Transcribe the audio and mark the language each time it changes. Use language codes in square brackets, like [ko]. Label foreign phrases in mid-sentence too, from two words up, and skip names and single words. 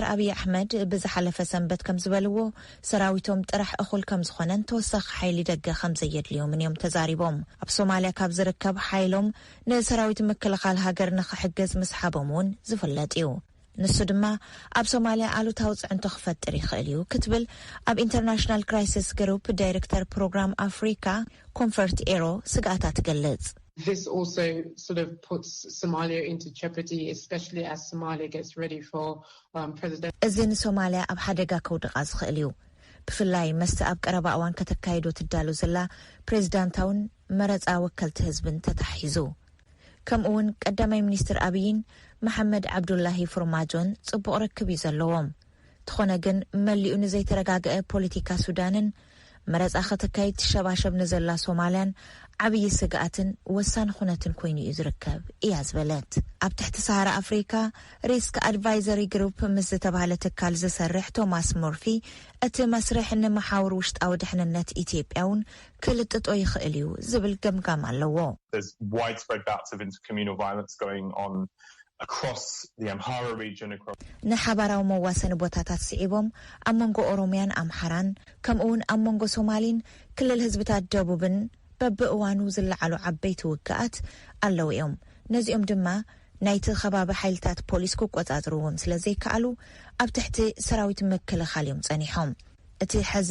[ti] ኣብይ ኣሕመድ ብዝሓለፈ ሰንበት ከም ዝበልዎ ሰራዊቶም ጥራሕ እኹል ከም ዝኾነን ተወሳኺ ሓይሊ ደገ ከም ዘየድልዮምን እዮም ተዛሪቦም ኣብ ሶማልያ ካብ ዝርከብ ሓይሎም ንሰራዊት ምክልኻል ሃገር ንኽሕገዝ ምስሓቦም እውን ዝፍለጥ እዩ ንሱ ድማ ኣብ ሶማልያ ኣሉታዊ ጽዕንቶ ክፈጥር ይኽእል እዩ ክትብል ኣብ ኢንተርናሽናል ክራይሲስ ግሩፕ ዳይሬክተር ፕሮግራም ኣፍሪካ ኮንፈርት ኤሮ ስጋኣታ ትገልጽ [en] This also sort of puts Somalia into jeopardy, especially as Somalia gets ready for President. [ti] እዚ ንሶማልያ ኣብ ሓደጋ ከውድቃ ዝኽእል እዩ ብፍላይ መስተ ኣብ ቀረባ እዋን ከተካይዶ ትዳሉ ዘላ ፕሬዚዳንታውን መረፃ ወከልቲ ህዝብን ተታሒዙ ከምኡውን ቀዳማይ ሚኒስትር ኣብይን መሐመድ ዓብዱላሂ ፎርማጆን ጽቡቕ ርክብ እዩ ዘለዎም ትኾነ ግን መሊኡ ንዘይተረጋግአ ፖለቲካ ሱዳንን መረፃ ከተካይድ ሸባሸብ ንዘላ ሶማልያን ዓብይ ስጋኣትን ወሳኒ ኩነትን ኮይኑ እዩ ዝርከብ እያ ዝበለት። ኣብ ትሕቲ ሰሃራ ኣፍሪካ ሪስክ ኣድቫይዘሪ ግሩፕ ምስ ዝተባሃለ ትካል ዝሰርሕ ቶማስ ሞርፊ እቲ መስርሕ ንመሓውር ውሽጣዊ ድሕንነት ኢትዮጵያ እውን ክልጥጦ ይኽእል እዩ ዝብል ገምጋም ኣለዎ። [en] There's widespread bouts of intercommunal violence going on across the Amhara region. [ti] ንሓባራዊ መዋሰኒ ቦታታት ስዒቦም ኣብ መንጎ ኦሮምያን ኣምሓራን ከምኡውን ኣብ መንጎ ሶማሊን ክልል ህዝብታት ደቡብን በብእዋኑ ዝለዓሉ ዓበይቲ ውግኣት ኣለዉ እዮም። ነዚኦም ድማ ናይቲ ከባቢ ሓይልታት ፖሊስ ክቆጻጽርዎም ስለዘይከኣሉ ኣብ ትሕቲ ሰራዊት መከላኸሊ እዮም ጸኒሖም። እቲ ሕዚ